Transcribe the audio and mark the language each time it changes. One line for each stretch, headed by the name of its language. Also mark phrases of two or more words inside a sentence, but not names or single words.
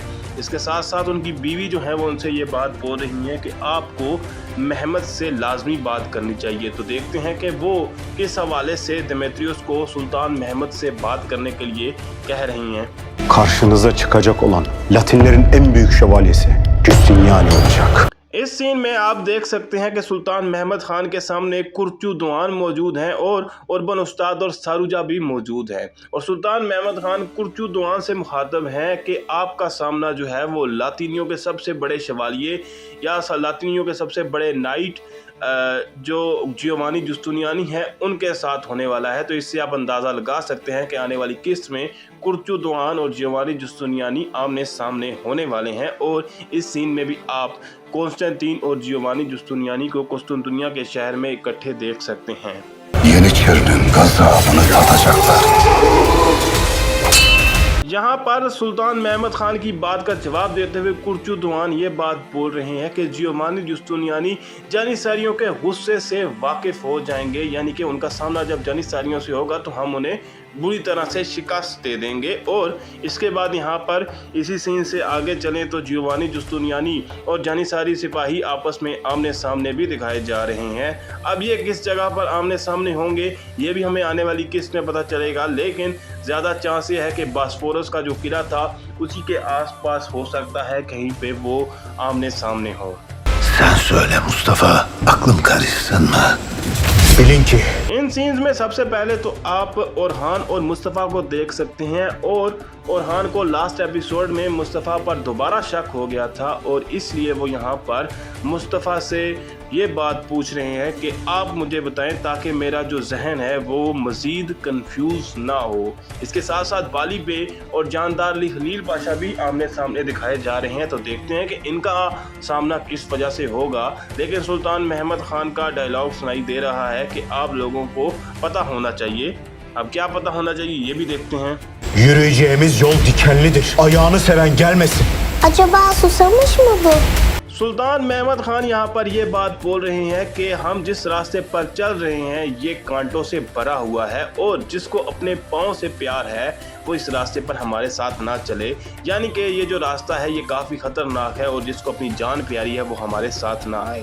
Hindi: इसके साथ साथ उनकी बीवी जो है वो उनसे ये बात बोल रही है कि आपको महमद से लाजमी बात करनी चाहिए। तो देखते हैं कि वो किस हवाले से दिमेत्रियोस को सुल्तान महमद से बात करने के लिए कह रही हैं।
Turkish: Karşınıza çıkacak olan Latinlerin en büyük şövalyesi Justiniani olacak.
Hindi: इस सीन में आप देख सकते हैं कि सुल्तान महमद खान के सामने कुर्चू दुआन मौजूद हैं और उर्बन उस्ताद और सारूजा भी मौजूद हैं और सुल्तान महमद खान कुर्चू दुआन से मुखातब हैं कि आपका सामना जो है वो लातीनियों के सबसे बड़े शवालिये या लातीनियों के सबसे बड़े नाइट जो जियोवानी जुस्तुनियानी है उनके साथ होने वाला है। तो इससे आप अंदाज़ा लगा सकते हैं कि आने वाली किस्त में कुर्तु दोआन और जियोवानी जुस्तुनियानी आमने सामने होने वाले हैं। और इस सीन में भी आप कॉन्स्टेंटीन और जियोवानी जुस्तुनियानी को कुस्तुंतुनिया के शहर में इकट्ठे देख सकते हैं।
Turkish: Yeniçerinin gazabını tadacaklar.
Hindi: यहाँ पर सुल्तान महमद खान की बात का जवाब देते हुए कुर्तु दोआन ये बात बोल रहे हैं कि जियोवानी जुस्तुनियानी जानिसारियों के गुस्से से वाकिफ हो जाएंगे, यानी कि उनका सामना जब जानिसारियों से होगा तो हम उन्हें बुरी तरह से शिकस्त दे देंगे। और इसके बाद यहाँ पर इसी सीन से आगे चलें तो जियोवानी जुस्तुनियानी और जानिसारी सिपाही आपस में आमने सामने भी दिखाए जा रहे हैं। अब ये किस जगह पर आमने सामने होंगे ये भी हमें आने वाली किस्त में पता चलेगा, लेकिन ज़्यादा चांस ये है कि बॉस्फोरस का जो किला था उसी के आसपास हो सकता है कहीं पे वो आमने सामने हो।
Turkish: Sen söyle Mustafa, aklım karışsın mı? Bilin ki
Hindi: इन सीन्स में सबसे पहले तो आप ओरहान और मुस्तफ़ा को देख सकते हैं। और ओरहान को
English: last episode
Hindi: में मुस्तफ़ा पर दोबारा शक हो गया था और इसलिए वो यहाँ पर मुस्तफ़ा से ये बात पूछ रहे हैं कि आप मुझे बताएं ताकि मेरा जो जहन है वो मज़ीद कंफ्यूज ना हो। इसके साथ साथ बाली बे और जानदार अली खलील पाशा भी आमने सामने दिखाए जा रहे हैं। तो देखते हैं कि इनका सामना किस वजह से होगा। लेकिन सुल्तान महमद खान का डायलॉग सुनाई दे रहा है कि आप लोगों को पता होना चाहिए। अब क्या पता होना चाहिए ये भी देखते हैं।
Turkish: yürüyeceğimiz yol dikenlidir. Ayağını seven gelmesin. Acaba susamış mı bu?
Hindi: सुल्तान महमद खान यहाँ पर ये बात बोल रहे हैं कि हम जिस रास्ते पर चल रहे हैं ये कांटों से भरा हुआ है और जिसको अपने पाँव से प्यार है वो इस रास्ते पर हमारे साथ ना चले, यानी कि ये जो रास्ता है ये काफ़ी ख़तरनाक है और जिसको अपनी जान प्यारी है वो हमारे साथ ना आए।